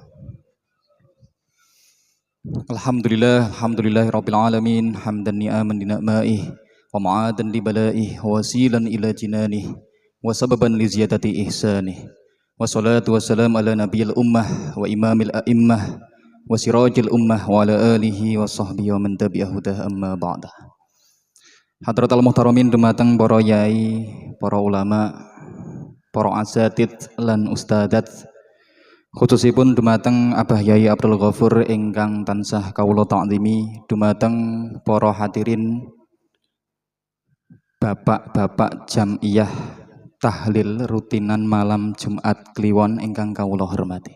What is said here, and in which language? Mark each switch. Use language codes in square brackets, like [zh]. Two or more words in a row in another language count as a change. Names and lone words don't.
[ar] الحمد لله رب العالمين، حمدا ناعما لنعمائه ومعاذا لبلائه ووسيلة إلى جنانه وسببا لزيادة إحسانه. والصلاة والسلام على نبي الأمة وإمام الأئمة وسراج الأمة وعلى آله وصحبه ومن تبعه دع أما بعد. حضرة المحترمين [jv] dumateng para yai, para ulama, para asatid lan ustadat, khususipun dumateng Abah Yai Abdul Ghafur ingkang tansah kawula ta'zimi, dumateng para hadirin bapak-bapak jamiyah tahlil rutinan malam Jumat Kliwon ingkang kawula hormati.